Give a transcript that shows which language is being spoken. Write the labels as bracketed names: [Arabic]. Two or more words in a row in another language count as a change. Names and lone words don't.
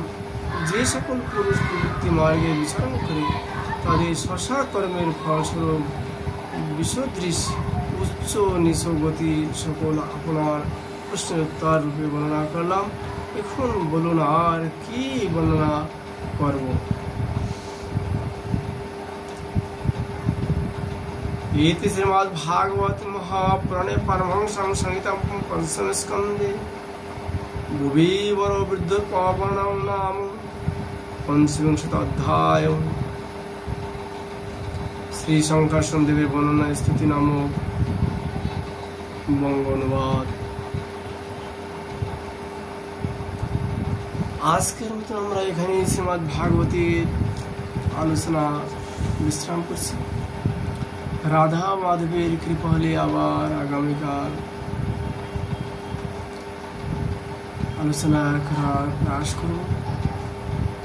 [Bangla] যে সকল পুরুষ প্রবৃত্তি মার্গে বিচরণ করে তাদের শশা কর্মের ফলস্বরূপ বিসদৃশ উচ্চ নিচ গতি সকল আপনার প্রশ্নের উত্তর রূপে বর্ণনা করলাম। এখন বলুন আর কি বর্ণনা করব। [Sanskrit] इति श्रीमद्भागवत महापुराणे परमहंसं संहितां पंचम स्कंदे भुवि वरो वृद्धोपवर्णनं नाम पंचविंशतिोऽध्याय। [Bangla] শ্রী শংকরদেব দেবের বর্ণনা স্তুতি নামক বঙ্গ অনুবাদ। আজকের মতো আমরা এখানে শ্রীমদ্ ভাগবতের আলোচনা বিশ্রাম করছি। রাধা মাধবের কৃপা হলে আবার আগামীকাল আলোচনা করার প্রয়াস করব।